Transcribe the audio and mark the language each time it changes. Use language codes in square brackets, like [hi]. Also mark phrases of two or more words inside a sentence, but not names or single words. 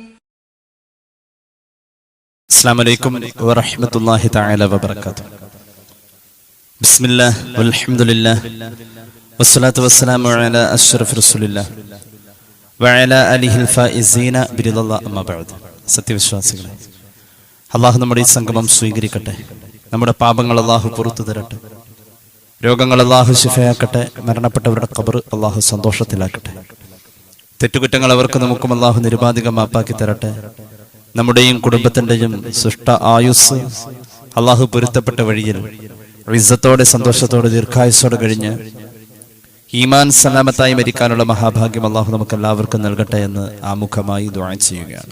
[ar] السلام عليكم ورحمة الله تعالى وبركاته. بسم الله والحمد لله والصلاة والسلام على أشرف رسول الله وعلى آله الفائزين برضا الله أما بعد. [ml] സത്യവിശ്വാസികളെ, അള്ളാഹു നമ്മുടെ ഈ സംഗമം സ്വീകരിക്കട്ടെ. നമ്മുടെ പാപങ്ങൾ അള്ളാഹു പുറത്തു തരട്ടെ. രോഗങ്ങൾ അള്ളാഹു ശിഫയാക്കട്ടെ. മരണപ്പെട്ടവരുടെ ഖബർ അള്ളാഹു സന്തോഷത്തിലാക്കട്ടെ. തെറ്റുകുറ്റങ്ങൾ അവർക്ക് നമുക്കും അള്ളാഹു നിരുപാധികം മാപ്പാക്കി തരട്ടെ. നമ്മുടെയും കുടുംബത്തിൻ്റെയും സൃഷ്ട ആയുസ് അള്ളാഹു പൊരുത്തപ്പെട്ട വഴിയിൽ ഇസ്സത്തോടെ സന്തോഷത്തോടെ ദീർഘായുസ്സോടെ കഴിഞ്ഞ് ഈമാൻ സലാമത്തായി മരിക്കാനുള്ള മഹാഭാഗ്യം അള്ളാഹു നമുക്ക് എല്ലാവർക്കും നൽകട്ടെ എന്ന് ആമുഖമായി ദുആ ചെയ്യുകയാണ്.